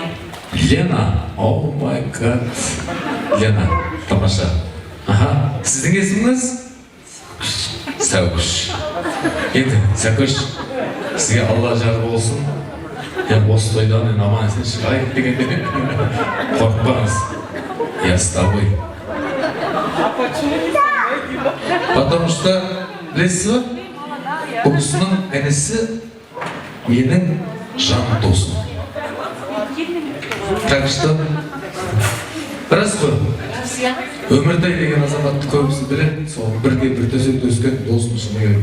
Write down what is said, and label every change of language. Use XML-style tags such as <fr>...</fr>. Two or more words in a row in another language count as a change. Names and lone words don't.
<kk>Лена?</kk> <en>Oh my god.</en> <kk>Лена, тамаша. Сіздің есіміңіз? Сәукүш. Енді, Сәукүш, сізге Алла жар болсын. Осы тойдан аман есен шығайық дегенде қорықпаңыз.</kk> <ru>Я с тобой. Потому что,</ru> <kk>білесіз ба? Бұл кісінің інісі менің жан досым.</kk> <ru>Так что,</ru> <kk>рас қой. Өміртай деген азаматты көбісі біледі, сол бірге бір төсекте өскен досым шыны керек.</kk>